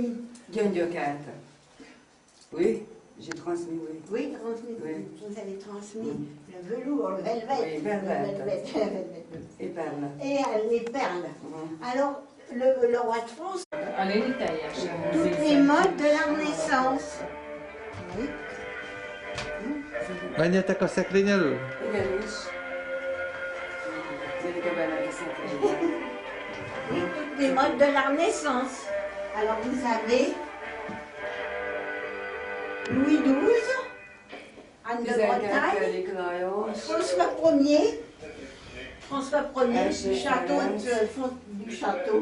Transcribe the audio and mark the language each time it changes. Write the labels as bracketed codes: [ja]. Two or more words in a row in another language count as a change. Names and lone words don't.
[fr] Gyöngyöket. Oui, j'ai transmis, oui. Oui, transmis. Oui. Vous avez transmis le velours, le velvet. Oui, velvet. Et perles. Et les perles. Alors, le roi de France, toutes les modes de la Renaissance. Oui. [hu] Menjetek a szekrény elől? Igenis. [fr] Oui, toutes les modes de la Renaissance. Alors, vous avez Louis XII, Anne de Bretagne, François Ier, du château.